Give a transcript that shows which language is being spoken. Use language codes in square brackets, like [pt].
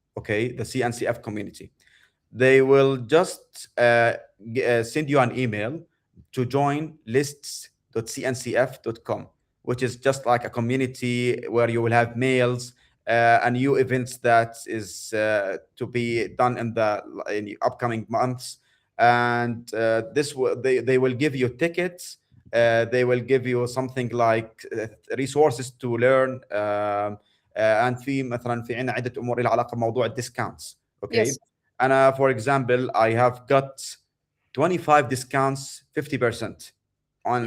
[en] Okay, the CNCF community. They will just send you an email to join lists.cncf.com, which is just like a community where you will have mails and new events that is to be done in the upcoming months. And they will give you tickets. They will give you something like resources to learn. [ar] And في مثلا في عندنا عده امور لها علاقه بموضوع الديسكاونتس. [en] Yes. Okay, and for example, I have got 25 discounts, 50% on